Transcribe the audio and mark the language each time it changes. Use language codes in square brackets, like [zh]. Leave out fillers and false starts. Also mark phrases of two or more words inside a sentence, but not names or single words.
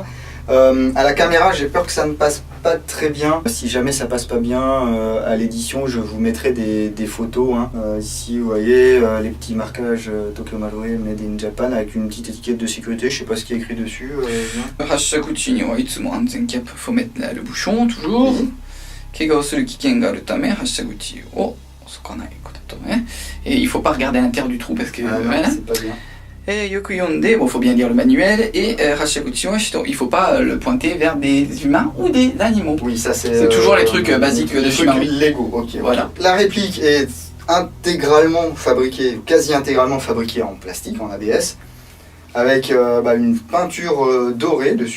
[fr] À la caméra, j'ai peur que ça ne passe pas très bien. Si jamais ça passe pas bien à l'édition, je vous mettrai des photos. Hein. Ici, vous voyez les petits marquages Tokyo Marui Made in Japan avec une petite étiquette de sécurité. Je sais pas ce qui est écrit dessus. [ja] 発射口にはいつも安全キャップ, [fr] faut mettre là le bouchon toujours. [ja] 怪我をする危険があるため発射口を覗かないことね. [fr] Et il faut pas regarder à l'intérieur du trou parce que voilà. C'est pas bien. Et [ja] よく読んで, [fr] faut bien lire le manuel, et [ja] 発射口はしと, [fr] il faut pas le pointer vers des humains ou des animaux. Oui, ça c'est toujours les trucs basiques de Shimamura. Lego, ok. Voilà. La réplique est intégralement fabriquée, quasi intégralement fabriquée en plastique, en ABS, avec une peinture dorée dessus.